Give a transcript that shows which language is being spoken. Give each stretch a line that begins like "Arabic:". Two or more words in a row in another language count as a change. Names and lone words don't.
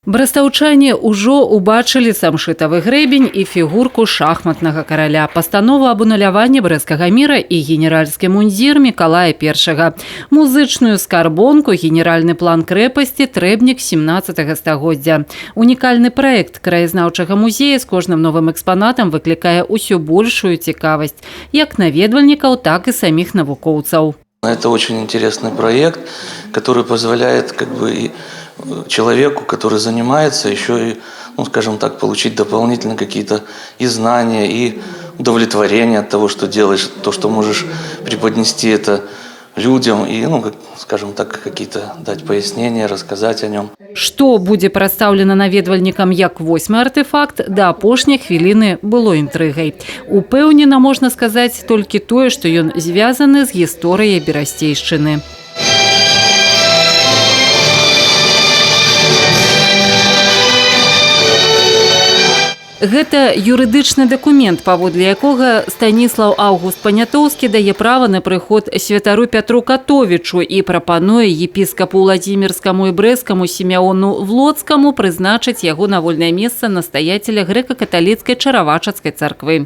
Belarusian: Брастаўчане ўжо убачылі самшытавы грэбень і фігурку шахматнага караля, пастанову аб ануляванні брэсцкага міра і генеральскі мундзір Мікалая I, музычную скарбонку, генеральны план крэпасці, трэбнік 17 стагоддзя. Унікальны праект краязнаўчага музея з кожным новым экспанатам выклікае ўсё большую цікавасць, як наведвальнікаў, так і саміх навукоўцаў.
Russian: Это очень интересный проект, который позволяет человеку, который занимается, еще и, скажем так, получить дополнительно какие-то и знания, и удовлетворение от того, что делаешь, то, что можешь преподнести это людям и, скажем так, какие-то дать пояснения, рассказать о нем.
Belarusian: Што будзе прадстаўлена наведвальнікам як 8-й артефакт, да апошняй хвіліны было інтрыгай. Упэўнена, можна сказаць толькі тое, што ён звязаны з гісторыяй Берасцейшчыны. Гэта юрыдычны дакумент, паводле якога Станіслаў Аўгуст Панятоўскі дае права на прыход святару Пятру Катовічу і прапануе епіскапу Владзімірскаму і Брэсцкаму Сімеону Влоцкаму прызначыць яго на вольнае месца настаяцеля грэка-каталіцкай Чаравачацкай царквы.